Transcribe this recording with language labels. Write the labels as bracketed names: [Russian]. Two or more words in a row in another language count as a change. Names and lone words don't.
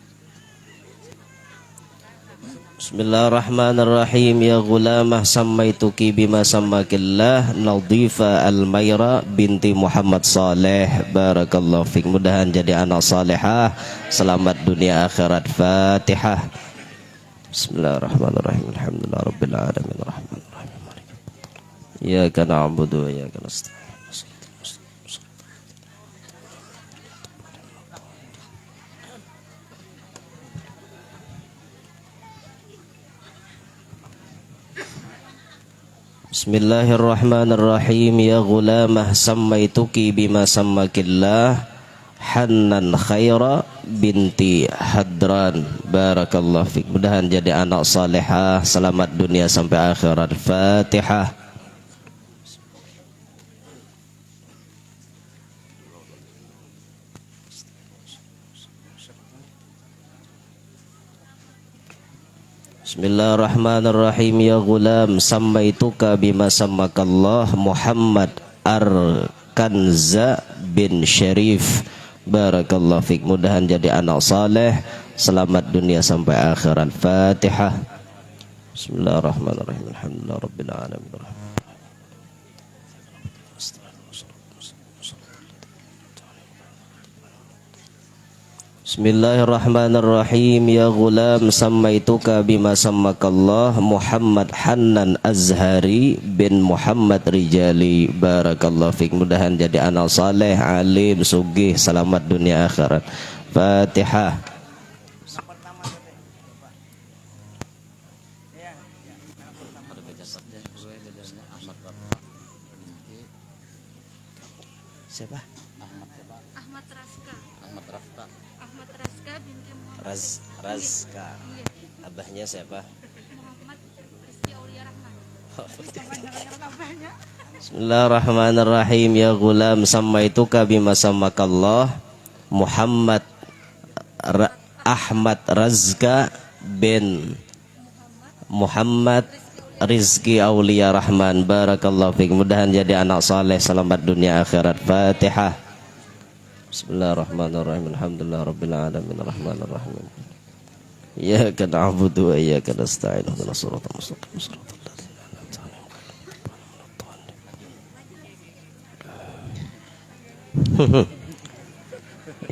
[Arabic] بسم الله الرحمن الرحيم. يا غلامة سميتك بما سماك الله Nadifa Al-Mayra binti Muhammad Saleh. بارك الله فيك. [Banjar] Mudahan jadi anak salehah, selamat dunia akhirat. Fatihah. [Arabic] بسم الله الرحمن الرحيم الحمد لله رب العالمين الرحمن الرحيم مالك يوم الدين. إياك نعبد وإياك نستعين بسم الله الرحمن الرحيم. يا غلامة سميتك بما سماك الله Hannan Khaira binti Hadran. بارك الله فيك. [Banjar] Mudahan jadi anak salehah, selamat dunia sampai akhirat. Fatihah. [Arabic] بسم الله الرحمن الرحيم. يا غلام سميتك بما سماك الله Muhammad Arkanza bin Syarif. بارك الله فيك. [Banjar] Mudahan jadi anak saleh, selamat dunia sampai akhirat. Fatihah. [Arabic] بسم الله الرحمن الرحيم الحمد لله رب العالمين. بسم الله الرحمن الرحيم. يا غلام سميتك بما سماك الله Muhammad Hannan Azhari bin Muhammad Rijali. بارك الله فيك. [Banjar] Mudahan jadi anak saleh, alim, sugih, selamat dunia akhirat. Fatihah. Siapa? Ahmad Raska. Ahmad Raska. Ahmad Raska binti Muhammad. Raska. Iya. Abahnya siapa? Muhammad Rizki Aulia Rahman. [Arabic] بسم الله الرحمن الرحيم. يا غلام سميتك بما سماك الله Muhammad Ahmad Razka bin Muhammad Rizki Aulia Rahman. بارك الله فيك. [Banjar] Mudahan jadi anak saleh, selamat dunia akhirat. Fatihah. [Arabic] بسم الله الرحمن الرحيم الحمد لله رب العالمين الرحمن الرحيم. إياك نعبد وإياك نستعين. اهدنا الصراط المستقيم صراط الذين أنعمت عليهم.